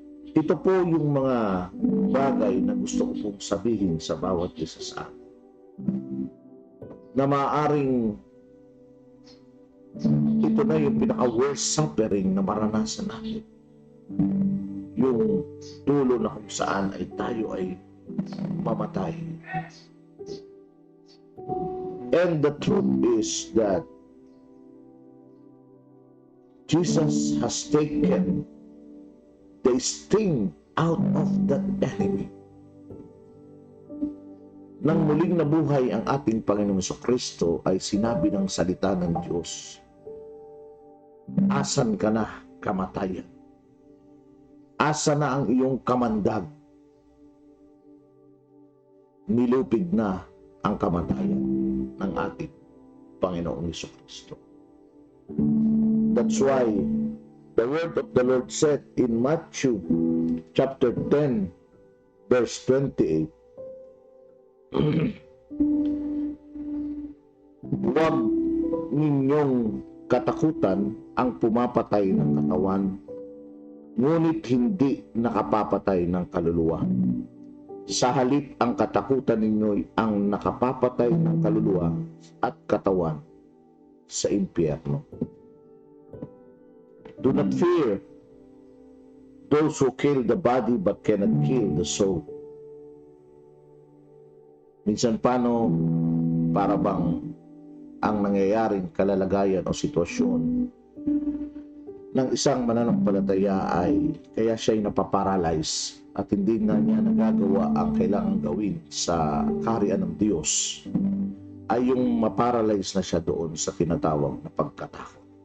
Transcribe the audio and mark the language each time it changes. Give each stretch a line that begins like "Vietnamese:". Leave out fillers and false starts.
Filipino: Ito po yung mga bagay na gusto ko pong sabihin sa bawat isa sa atin, na maaaring ito na yung pinaka-
English: worst suffering
Filipino: na maranasan natin, yung dulo na kung saan ay tayo ay mamatay.
English: And the truth is that Jesus has taken the sting out of that enemy.
Filipino: Nang muling nabuhay ang ating Panginoong Jesucristo, ay sinabi ng salita ng Diyos, "Asan ka na, kamatayan? Asa na ang iyong kamandag? Nilupig na ang kamatayan ng ating Panginoong Jesucristo."
English: That's why the word of the Lord said in Matthew chapter 10 verse 28,
Filipino: "Huwag ninyong katakutan ang pumapatay ng katawan, ngunit hindi nakapapatay ng kaluluwa. Sa halip ang katakutan ninyo ang nakapapatay ng kaluluwa at katawan sa impyerno."
English: Do not fear those who kill the body but cannot kill the soul.
Filipino: Minsan para bang ang nangyayaring kalalagayan o sitwasyon ng isang mananampalataya ay kaya siya ay napaparalyze at hindi na niya nagagawa ang kailangang gawin sa kaharian ng Diyos, ay yung maparalyze na siya doon sa tinatawag na pagkatakot.